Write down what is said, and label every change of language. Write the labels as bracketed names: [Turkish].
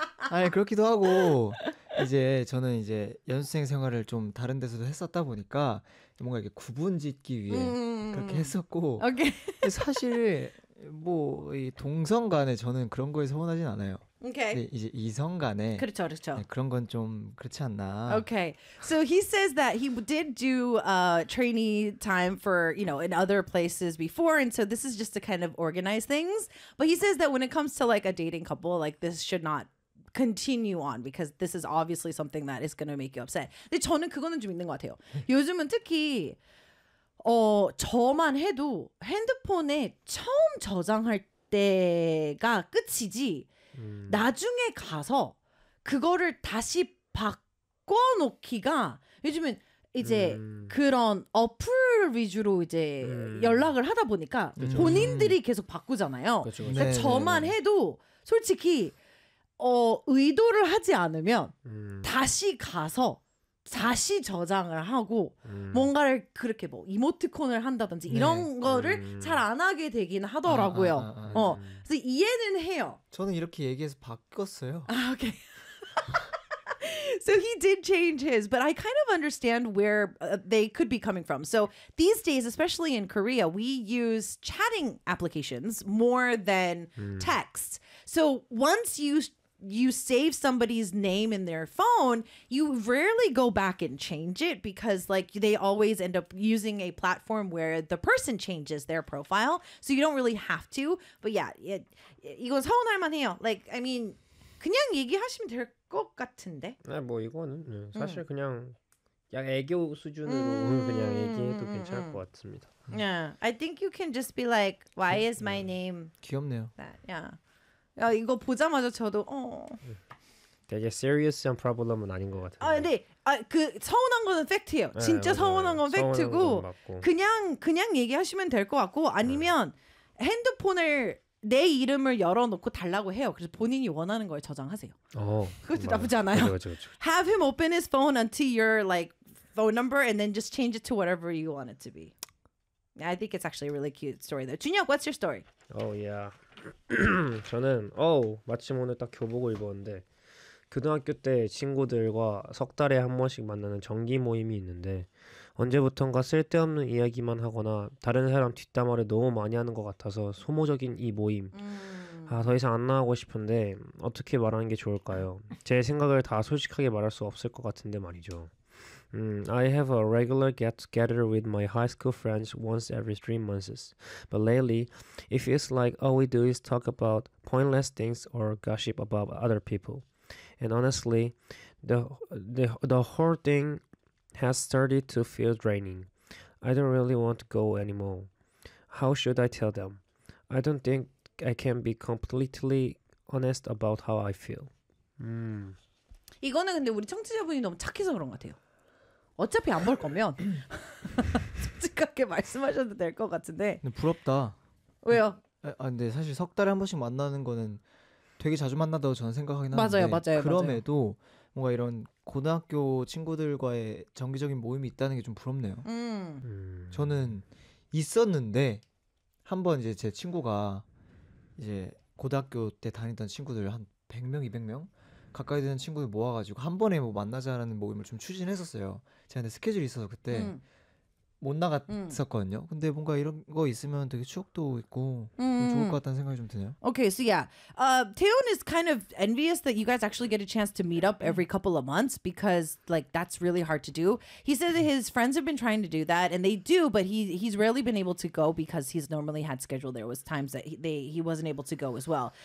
[Korean] 아니 그렇기도 하고 이제 저는 이제 연수생 생활을 좀 다른 데서도 했었다 보니까 뭔가 이렇게 구분 짓기 위해 그렇게 했었고. 오케이. 사실 뭐 이 동성 간에 저는 그런 거에 서운하진 않아요. 오케이. 이제 이성 간에 그렇죠, 그렇죠. 네, 그런 건 좀 그렇지 않나. 오케이. [English] Okay. So he says that he did do trainee time for, you know, in other places before, and so this is just to kind of organize things. But he says that when it comes to like a dating couple, like this should not continue on because this is obviously something that is going to make you upset. [Korean] 근데 저는 그거는 좀 있는 것 같아요. 요즘은 특히 어 저만 해도 핸드폰에 처음 저장할 때가 끝이지. 나중에 가서 그거를 다시 바꿔놓기가 요즘은 이제 그런 어플 위주로 이제 연락을 하다 보니까 본인들이 계속 바꾸잖아요. 그쵸. 그러니까 네, 저만 네. 해도 솔직히 어, 의도를 하지 않으면 다시 가서 다시 저장을 하고 뭔가를 그렇게 뭐 이모티콘을 한다든지 네. 이런 거를 잘 안 하게 되긴 하더라고요. 어. 그래서 이해는 해요. 저는 이렇게 얘기해서 바뀌었어요. 아, 오케이. [English] So he did change his, but I kind of understand where they could be coming from. So these days, especially in Korea, we use chatting applications more than text. So once you save somebody's name in their phone, you rarely go back and change it because like they always end up using a platform where the person changes their profile. So you don't really have to. But yeah, it, [Korean] 이거 서운할 만해요. [English] Like, I mean, [Korean] 그냥 얘기하시면 될 것 같은데. 네, 뭐 이거는 네. 사실 그냥 약 애교 수준으로 그냥 얘기해도 괜찮을 것 같습니다. [English] Yeah, I think you can just be like, why is my name? [Korean] 귀엽네요. [English] That. Yeah. [Korean] 야 이거 보자마자 저도 어. 되게 serious한 problem은 아닌 것 같은데. 아 근데 아 그 서운한 거는 팩트예요. 네, 진짜 맞아요. 서운한 건 팩트고 그냥 얘기하시면 될 것 같고 아니면 핸드폰을 내 이름을 열어놓고 달라고 해요. 그래서 본인이 원하는 걸 저장하세요. 어, 그것도 맞아. 나쁘지 않아요. 그렇죠. [English] Have him open his phone until your like phone number and then just change it to whatever you want it to be. I think it's actually a really cute story though. 준혁, what's your story? Oh yeah. [Korean] 저는 마침 오늘 딱 교복을 입었는데 고등학교 때 친구들과 석 달에 한 번씩 만나는 정기 모임이 있는데 언제부턴가 쓸데없는 이야기만 하거나 다른 사람 뒷담화를 너무 많이 하는 것 같아서 소모적인 이 모임. 아, 더 이상 안 나가고 싶은데 어떻게 말하는 게 좋을까요? 제 생각을 다 솔직하게 말할 수 없을 것 같은데 말이죠. [English] I have a regular get-together with my high school friends once every 3 months. But lately, it feels like all we do is talk about pointless things or gossip about other people. And honestly, the whole thing has started to feel draining. I don't really want to go anymore. How should I tell them? I don't think I can be completely honest about how I feel. [Korean] 이거는 근데 우리 청취자분이 너무 착해서 그런 것 같아요. 어차피 안 볼 거면 솔직하게 말씀하셔도 될 것 같은데. 부럽다. 왜요? 근데 사실 석 달에 한 번씩 만나는 거는 되게 자주 만나다고 저는 생각하긴 맞아요, 하는데 맞아요, 그럼에도 맞아요. 뭔가 이런 고등학교 친구들과의 정기적인 모임이 있다는 게 좀 부럽네요. 저는 있었는데 한 번 이제 제 친구가 이제 고등학교 때 다니던 친구들 한 100명, 200명 가까이 되는 친구들 모아가지고 한 번에 뭐 만나자라는 모임을 좀 추진했었어요. 제가 근데 스케줄이 있어서 그때 못 나갔었거든요. 근데 뭔가 이런 거 있으면 되게 추억도 있고 좋을 것 같다는 생각이 좀 드네요. [English] Okay, so yeah. Taeyeon is kind of envious that you guys actually get a chance to meet up every couple of months because like that's really hard to do. He said that his friends have been trying to do that and they do, but he's rarely been able to go because he's normally had schedule. There was times that he wasn't able to go as well.